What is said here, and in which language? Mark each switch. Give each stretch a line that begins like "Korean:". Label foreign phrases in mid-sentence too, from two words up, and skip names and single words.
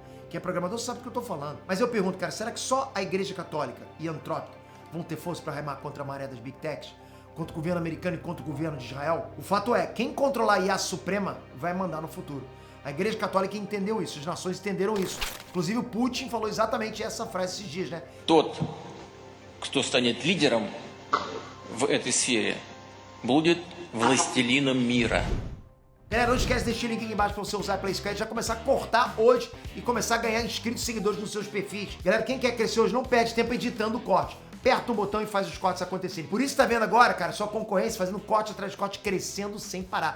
Portuguese: Quem é programador sabe o que eu tô falando. Mas eu pergunto, cara, será que só a Igreja Católica e a Anthropic vão ter força para remar contra a maré das
English: Big Techs?
Portuguese: Contra o governo americano e contra o governo de Israel? O fato é, quem controlar a IA suprema vai mandar no futuro. A Igreja Católica entendeu isso, as nações entenderam isso. Inclusive o Putin falou exatamente essa frase esses dias, né?
Russian: Тот, кто станет лидером в этой сфере, будет властелином мира.
Portuguese: Galera, não esquece de deixar o link aqui embaixo para você usar a PlaySquare e já começar a cortar hoje e começar a ganhar inscritos e seguidores nos seus perfis. Galera, quem quer crescer hoje não perde tempo editando o corte. Aperta o botão e faz os cortes acontecerem. Por isso tá vendo agora, cara, sua concorrência fazendo corte atrás de corte, crescendo sem parar.